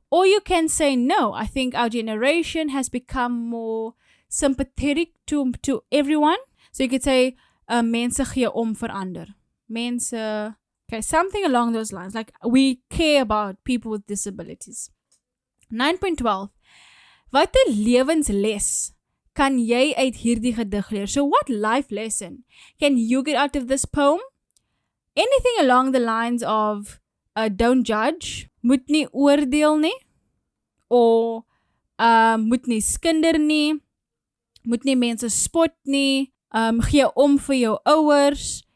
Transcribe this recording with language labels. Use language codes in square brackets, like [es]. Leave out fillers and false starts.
[en] Or you can say no. I think our generation has become more sympathetic to everyone. So you could say, [af] mense gee om vir ander. [en] Mense, okay, something along those lines. Like, we care about people with disabilities. 9.12. [af] Wat 'n lewensles kan jy uit hierdie gedig leer? [en] So what life lesson can you get out of this poem? Anything along the lines of don't judge, [af] moet nie oordeel nie, or moet nie skinder nie, moet nie mense spot nie, gee om vir jou ouers.